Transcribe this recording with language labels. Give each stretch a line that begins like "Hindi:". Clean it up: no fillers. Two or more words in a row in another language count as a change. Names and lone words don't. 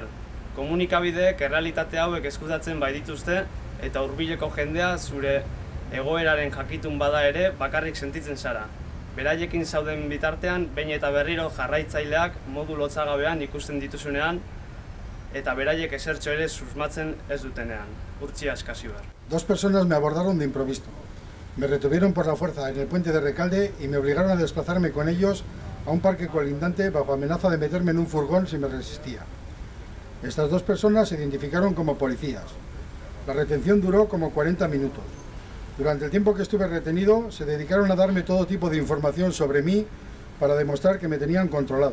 Basque: Komunikabideek errealitate hauek eskutatzen bai dituzte eta hurbileko jendea zure egoeraren jakitun bada ere bakarrik sentitzen zara. Beraiekin zauden bitartean, behin eta berriro jarraitzaileak modu lotzagabean ikusten dituzunean eta beraiek esertxo ere susmatzen ez dutenean. Urtzi Askasibar.
Spanish: 2 personas me abordaron de improviso. Me retuvieron por la fuerza en el puente de Recalde y me obligaron a desplazarme con ellos a un parque colindante bajo amenaza de meterme en un furgón si me resistía. Estas 2 personas se identificaron como policías. La retención duró como 40 minutos. Durante el tiempo que estuve retenido, se dedicaron a darme todo tipo de información sobre mí para demostrar que me tenían controlado.